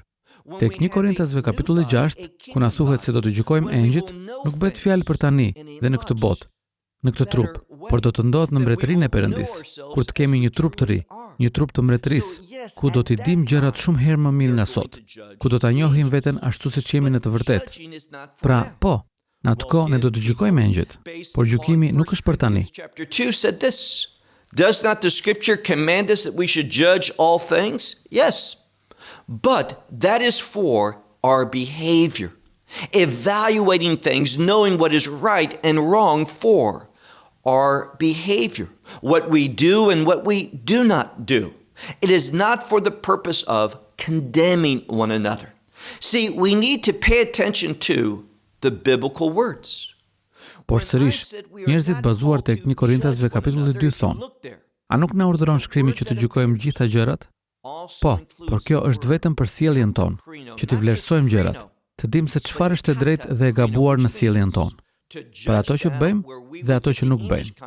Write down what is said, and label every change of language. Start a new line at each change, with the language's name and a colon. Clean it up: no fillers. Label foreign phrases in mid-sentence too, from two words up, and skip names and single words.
Albanian: Tek 1 Korintasve kapitulli 6, ku na thuhet se do të gjykojmë engjëjt, nuk bëhet fjalë për tani dhe në këtë botë, në këtë trup, por do të ndodhet në mbretërinë e Perëndis, kur të kemi një trup të ri, një trup të mbretërisë, ku do t'i dim gjërat shumë herë më mirë nga sot, ku do ta njohim veten ashtu siç jemi në të vërtetë. Pra, po, në atë kohë ne do të gjykojmë engjëjt, por gjykimi nuk është për tani.
English: Does not the scripture command us that we should judge all things? Yes. But that is for our behavior. Evaluating things, knowing what is right and wrong for our behavior, what we do and what we do not do. It is not for the purpose of condemning one another. See, we need to pay attention to the biblical words.
Albanian: Por sërish, njerëzit bazuar tek 1 Korintasve kapitulli 2 thonë: a nuk na urdhëron shkrimi që të gjykojmë gjitha gjërat? Po, por kjo është vetëm për sjelljen tonë, që të vlerësojmë gjërat, të dimë se çfarë është e drejtë dhe e gabuar në sjelljen tonë. Për ato që bëjmë dhe ato që nuk bëjmë.